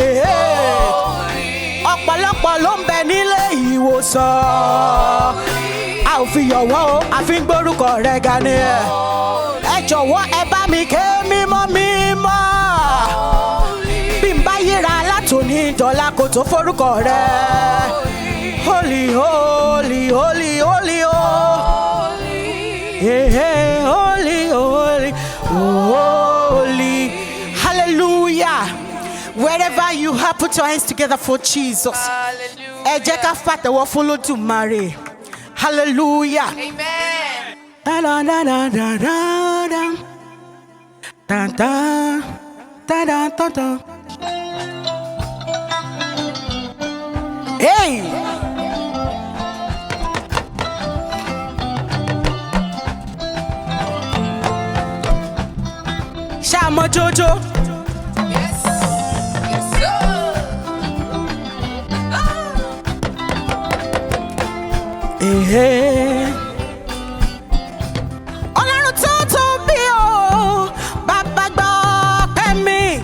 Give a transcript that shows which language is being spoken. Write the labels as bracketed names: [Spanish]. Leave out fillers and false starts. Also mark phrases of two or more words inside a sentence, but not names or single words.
[Yoruba] Ọ̀pọ̀lọpọ̀ ló ń bẹ nílé ìwòsàn. A ò fi yọ̀ wọ́n o, a fi ń gbórúkọ rẹ̀ ga ni. Ẹ jọ̀wọ́ ẹ bá mi ké mímọ́, mímọ́. Bí n bá yíra látòní dọ́là kò tó forúkọ rẹ̀. [English] Holy, holy, holy, holy, holy. Yeah, holy, holy, holy. Hallelujah. Wherever you have, put your hands together for Jesus. [Yoruba] Ẹ jẹ́ ká pàtẹ́wọ́ fún Olódùmarè. [English] Hallelujah. Amen. Da da da da da da da da da da da da. [Yoruba] Hey! Ṣàmọ́ Jojo. [English] Yes. Yes, sir. [Yoruba] Ọlọ́run tó tóbi o, bàbá gbọ́ ọpẹ́ mi.